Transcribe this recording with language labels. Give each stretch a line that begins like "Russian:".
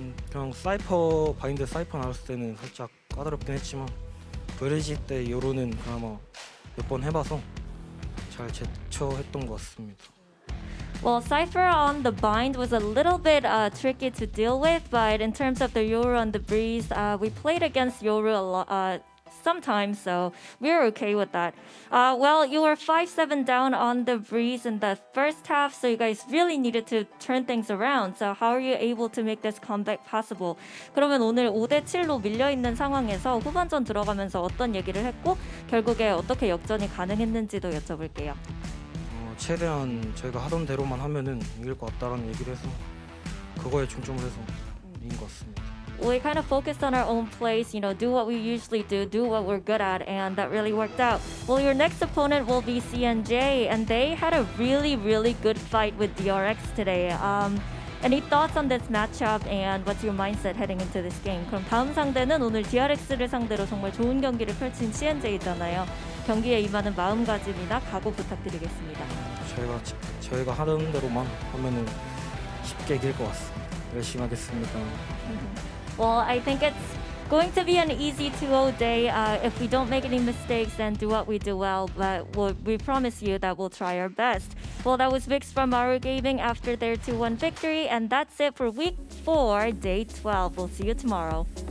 Korean: 그냥 바인드 사이퍼 나왔을 때는 살짝 까다롭긴 했지만 브리지 때 요로는 그나마 몇 번 해봐서 잘 제쳐했던 것 같습니다.
English: Well, Cypher on the bind was a little bit tricky to deal with, but in terms of the Yoru on the breeze, we played against Yoru a lot, sometimes, so we were okay with that. Well, you were 5-7 down on the breeze in the first half, so you guys really needed to turn things around. So how are you able to make this comeback possible?
Korean: 그러면 오늘 5대7로 밀려있는 상황에서 후반전 들어가면서 어떤 얘기를 했고 결국에 어떻게 역전이 가능했는지도 여쭤볼게요. 최대한 저희가 하던 대로만 하면은 이길 것 같다라는 얘기를 해서 그거에 중점을 해서 이긴 것 같습니다.
English: We kind of focused on our own plays, do what we usually do what we're good at, and that really worked out. Well, your next opponent will be CNJ, and they had a really, really good fight with DRX today. Any thoughts on this matchup, and what's your mindset heading into this game?
Korean: 그럼 다음 상대는 오늘 DRX를 상대로 정말 좋은 경기를 펼친 CNJ잖아요. 경기에 임하는 마음가짐이나 각오 부탁드리겠습니다. 저희가 하던 대로만 하면은 쉽게 이길 것 같습니다. 열심히 하겠습니다.
English: Well, I think it's going to be an easy 2-0 day. If we don't make any mistakes and do what we do well, but we promise you that we'll try our best. Well, that was Vix from MARU Gaming after their 2-1 victory, and that's it for Week 4, Day 12. We'll see you tomorrow.